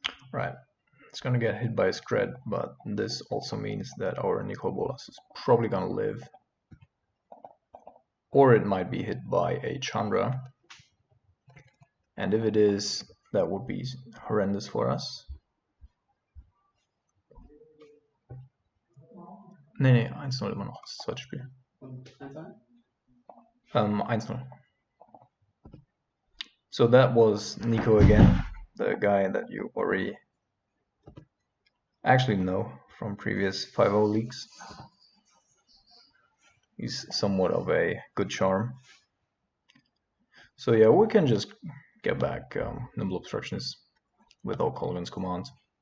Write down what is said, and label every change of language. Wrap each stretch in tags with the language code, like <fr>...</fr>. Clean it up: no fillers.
<en>Right, it's gonna get hit by a Skred, but this also means that our Nicol Bolas is probably gonna live. Or it might be hit by a Chandra. And if it is, that would be horrendous for us.</en> <de>Nee, 1-0 immer noch, das zweite Spiel. 1-0.</de> <en>So that was Nico again, the guy that you already actually know from previous 5-0 leagues. He's somewhat of a good charm. So yeah, we can just get back Nimble Obstructionist with all Colvin's commands.</en>